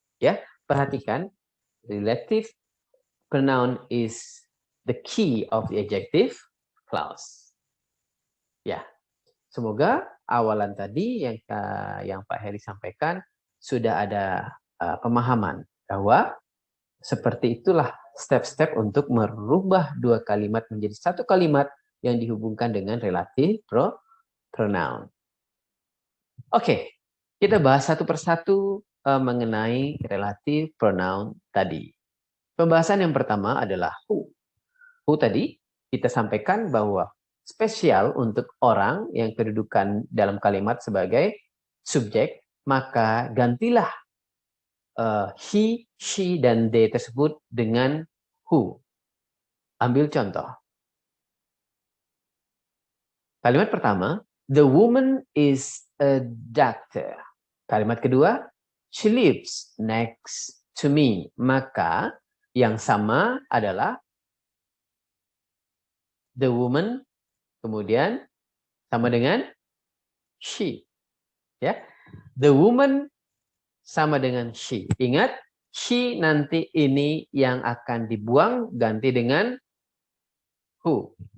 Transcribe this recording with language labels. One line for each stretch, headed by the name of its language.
Indonesian: Ya, perhatikan,
English: relative pronoun is the key of the adjective clause.
Indonesian: Ya, semoga awalan tadi yang Pak Heri sampaikan sudah ada pemahaman bahwa Seperti itulah step-step untuk merubah dua kalimat menjadi satu kalimat yang dihubungkan dengan relative pronoun. Oke, kita bahas satu persatu mengenai relative pronoun tadi. Pembahasan yang pertama adalah who. Who tadi kita sampaikan bahwa spesial untuk orang yang kedudukan dalam kalimat sebagai subjek, maka gantilah he, she, dan they tersebut dengan who. Ambil contoh. Kalimat pertama,
English: the woman is a doctor.
Indonesian: Kalimat kedua,
English: she lives next to me.
Indonesian: Maka yang sama adalah the woman, kemudian sama dengan she. Ya, the woman sama dengan she. Ingat, she nanti ini yang akan dibuang ganti dengan who.